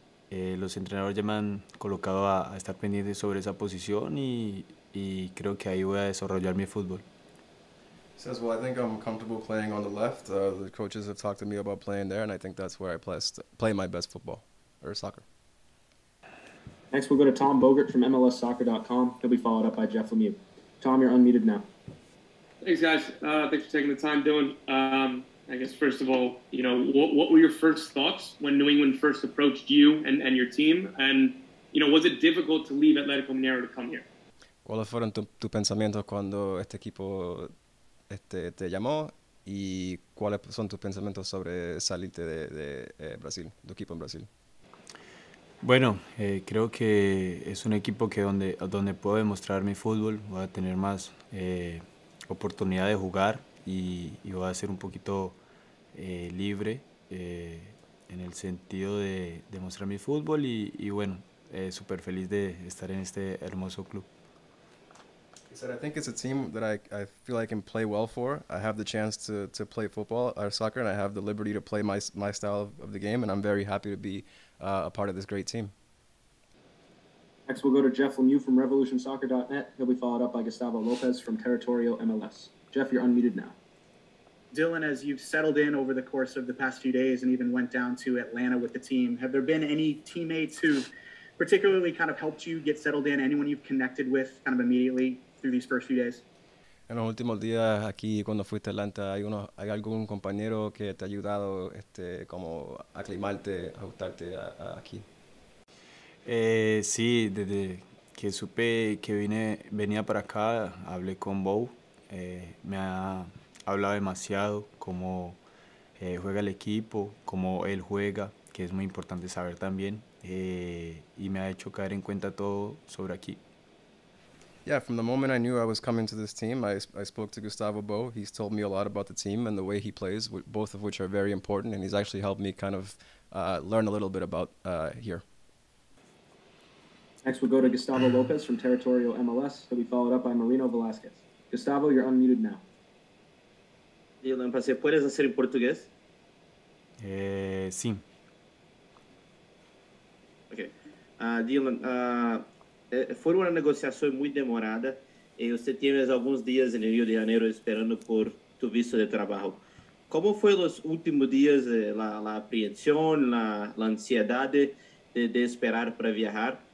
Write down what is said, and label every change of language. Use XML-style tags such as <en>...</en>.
<es>Los entrenadores ya me han colocado a estar pendiente sobre esa posición y creo que ahí voy a desarrollar mi fútbol.</es> <en>He says, well, I think I'm comfortable playing on the left. The coaches have talked to me about playing there, and I think that's where I play my best football or soccer. Next, we'll go to Tom Bogert from MLSsoccer.com. He'll be followed up by Jeff Lemieux. Tom, you're unmuted now. Thanks, guys. Thanks for taking the time, Dylan. I guess, first of all, what were your first thoughts when New England first approached you and your team? And, was it difficult to leave Atletico Mineiro to come here?</en> <es>¿Cuáles fueron tus pensamientos cuando este equipo te llamó y cuáles son tus pensamientos sobre salirte de Brasil, tu equipo en Brasil? Bueno, creo que es un equipo que donde puedo demostrar mi fútbol, voy a tener más oportunidad de jugar y voy a ser un poquito libre en el sentido de demostrar mi fútbol y bueno, súper feliz de estar en este hermoso club.</es> <en>He said, I think it's a team that I feel I can play well for. I have the chance to play football or soccer, and I have the liberty to play my style of the game, and I'm very happy to be a part of this great team. Next, we'll go to Jeff Lemieux from RevolutionSoccer.net. He'll be followed up by Gustavo Lopez from Territorial MLS. Jeff, you're unmuted now. Dylan, as you've settled in over the course of the past few days and even went down to Atlanta with the team, have there been any teammates who particularly kind of helped you get settled in, anyone you've connected with kind of immediately through these first few days?</en> <es>En los últimos días aquí cuando fuiste a Atlanta, ¿hay algún compañero que te ha ayudado como a aclimarte, ajustarte aquí? Sí, desde que supe que venía para acá, hablé con Bo. Me ha hablado demasiado cómo juega el equipo, cómo él juega, que es muy importante saber también. Y me ha hecho caer en cuenta todo sobre aquí.</es> <en>Yeah, from the moment I knew I was coming to this team, I spoke to Gustavo Bo. He's told me a lot about the team and the way he plays, both of which are very important, and he's actually helped me kind of learn a little bit about here. Next, we'll go to Gustavo Lopez from Territorial MLS. He'll be followed up by Marino Velasquez. Gustavo, you're unmuted now.</en> <es>Dylan, ¿se puedes hacer en portugués? Sí.</es> <en>Ok.</en> <pt>Dylan, foi uma negociação muito demorada e você teve alguns dias no Rio de Janeiro esperando por tu visto de trabalho. Como foi os últimos dias, a apreensão, a ansiedade de esperar para viajar?</pt>